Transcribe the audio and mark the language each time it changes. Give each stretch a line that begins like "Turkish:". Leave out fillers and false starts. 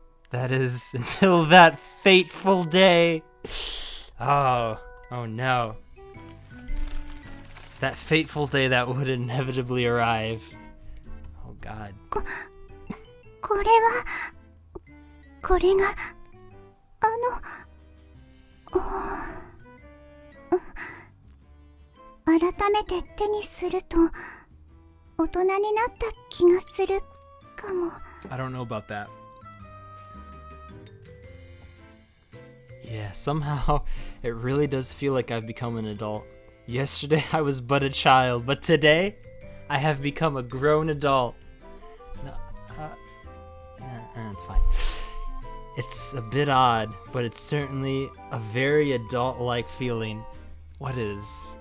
English: That is, until that fateful day. Oh no. That fateful day that would inevitably arrive. Oh god.
Japanese: これが改めて手にすると大人になった気がするかも。
English: I don't know about that. Yeah, somehow it really does feel like I've become an adult. Yesterday I was but a child, but today I have become a grown adult. No, it's fine. It's a bit odd, but it's certainly a very adult-like feeling. What is?